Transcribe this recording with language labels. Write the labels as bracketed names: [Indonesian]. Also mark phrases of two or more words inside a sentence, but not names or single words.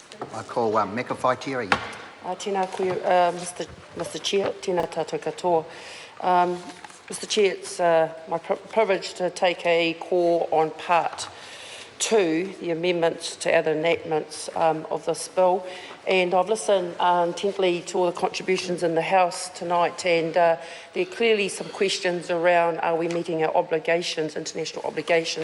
[English] I call Meka Whaitiri. [Māori] Tēnā koe, [English] Mr Chair, [Māori] tēnā tātou katoa. [English] Mr Chair, it's my privilege to take a call on part 2, the amendments to other enactments of this bill. And I've listened intently to all the contributions in the House tonight, and there are clearly some questions around, are we meeting our obligations, international obligations?